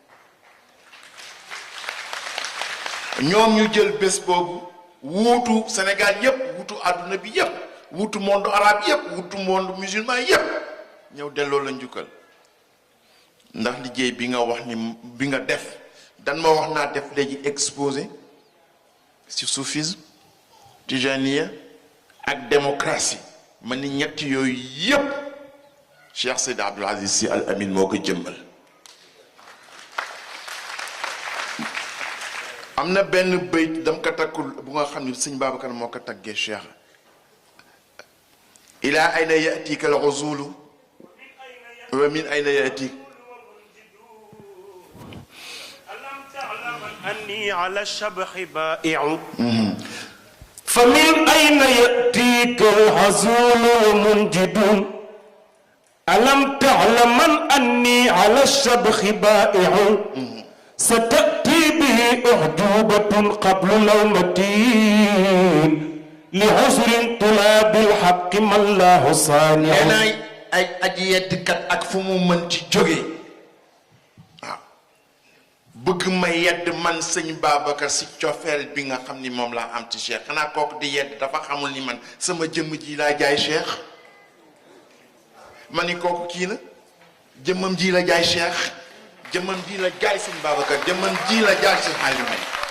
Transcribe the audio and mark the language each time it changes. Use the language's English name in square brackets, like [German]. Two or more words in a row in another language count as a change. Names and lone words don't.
[Wolof] ñoom ñu jël bés boobu wuutu Sénégal yépp wuutu àdduna bi yépp wuutu [French] monde arabe [Wolof] yépp wuutu [French] monde musulman [Wolof] yépp ñëw delloo la njukkal ndax liggéey bi nga wax ni bi nga def dan ma wax naa def léegi exposé ci soufisme tijaniya ak démocratie ma ni ñett yooyu yépp Cheikh Seydi Abdoul Aziz Sy Al Amin moo ko jëmmal am na benn bayt dam ko takkul bu nga xam ne sëñ Babacar moo ko taggee Cheikh [Arabic] إلى أين يأتيك الغزول ومن أين يأتيك أني على الشبح بائع فمن أين يأتيك الهزول منجد ألم تعلم أني على الشبح بائع ستأتي به أعجوبة قبل لومتين لعذر طلاب الحق ما الله صانع [Wolof] ay aji yeddkat ak fu mu mën ci jóge bëgg ma yedd man sëñ Babacar si cofeel bi nga xam ni moom laa am ci Cheikh xanaa kooku di yedd dafa xamul ni man sama jëmm ji laa jaay Cheikh ma ni kooku kii na jëmmam ji la jaay Cheikh jëmmam ji la jaay sëñ Babacar jëmmam ji la jaay sëñ Hadji Malick